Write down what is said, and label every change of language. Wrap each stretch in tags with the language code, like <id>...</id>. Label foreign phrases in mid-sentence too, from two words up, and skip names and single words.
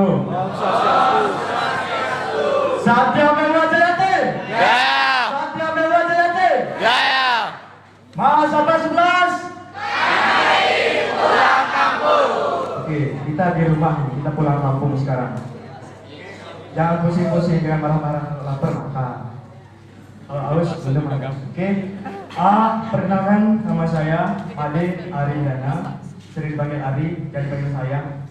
<sa>ओं स्वस्त्यस्तु. सत्य मेल जयते. Jaya. सत्य मेल जयते. Jaya.</sa> <id>Mahasabha 11. Pulang kampung. Oke, kita di rumah, kita pulang kampung sekarang. Jangan pusing-pusing dengan marah-marah lapar makan. Kalau haus belum makan. Oke. Perkenalkan nama saya Ade Aryana, sering dipanggil Ari, jangan dipanggil sayang.</id>